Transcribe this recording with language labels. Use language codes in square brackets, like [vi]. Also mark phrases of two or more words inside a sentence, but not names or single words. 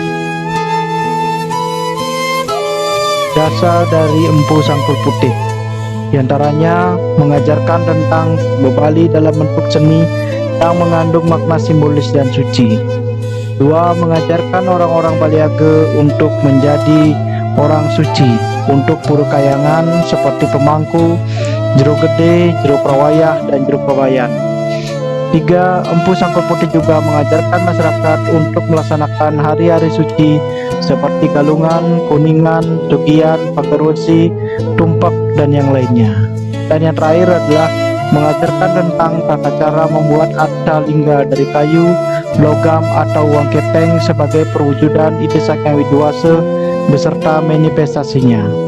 [id] Jasa dari Empu Sangkul Putih, diantaranya mengajarkan tentang bebali dalam bentuk seni yang mengandung makna simbolis dan suci. 2. Mengajarkan orang-orang Baliage untuk menjadi orang suci untuk pura kayangan seperti pemangku, jero gede, jero prawayah, dan jero pabayan. 3. Empu Sangkul Putih juga mengajarkan masyarakat untuk melaksanakan hari-hari suci seperti Galungan, Kuningan, Tugian, Pagerwesi, Tumpak, dan yang lainnya. Dan yang terakhir adalah mengajarkan tentang tata cara membuat arca lingga dari kayu, logam, atau uang kepeng sebagai perwujudan ide Sang Hyang Widiwasa beserta manifestasinya.